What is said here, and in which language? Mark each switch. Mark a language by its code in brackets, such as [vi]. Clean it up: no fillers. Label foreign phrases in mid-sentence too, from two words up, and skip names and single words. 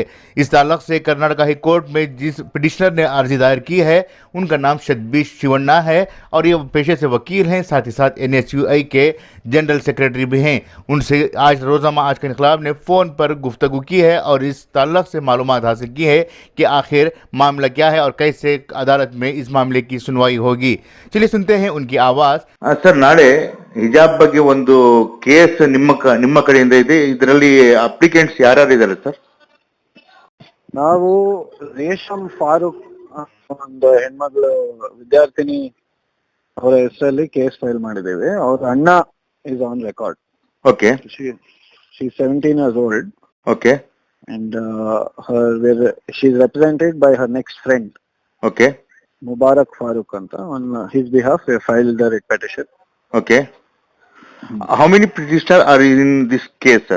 [hi] इस ताल्लुक से कर्नाटक हाई कोर्ट में जिस पिटिशनर ने अर्जी दायर की है उनका नाम शतबीर शिवन्ना है और ये पेशे से वकील हैं, साथ ही साथ NSUI के जनरल सेक्रेटरी भी हैं। उनसे आज रोज़ाना आज के इनकलाब ने फ़ोन पर गुफ्तगू की है और इस ताल्लुक से मालूमात हासिल की है कि आखिर मामला क्या है और कैसे अदालत में इस मामले की सुनवाई होगी। चलिए सुनते हैं उनकी आवाज़। [kn] ಸರ್, ನಾಳೆ ಹಿಜಾಬ್ ಬಗ್ಗೆ ಒಂದು ಕೇಸ್ ನಿಮ್ಮ ಕಡೆಯಿಂದ ಇದೆ. ಇದರಲ್ಲಿ ಅಪ್ಲಿಕೆಂಟ್ಸ್ ಯಾರ್ಯಾರು ಇದ್ದಾರೆ ಸರ್? ನಾವು ರೇಷಮ್ ಫಾರೂಕ್ ಒಂದು ಹೆಣ್ಮಗಳು ವಿದ್ಯಾರ್ಥಿನಿ ಅವರ ಹೆಸರಲ್ಲಿ ಕೇಸ್ ಫೈಲ್ ಮಾಡಿದ್ದೇವೆ. ಅವ್ರ ಅಣ್ಣ [en] is on record. [kn] ಓಕೆ. [en] ಶಿ 17 years old. ಓಕೆ. And she is represented by her next friend. Okay. Mubarak Farooq anta. On his behalf we filed the writ petition. Okay. How many petitioners are in this case, sir?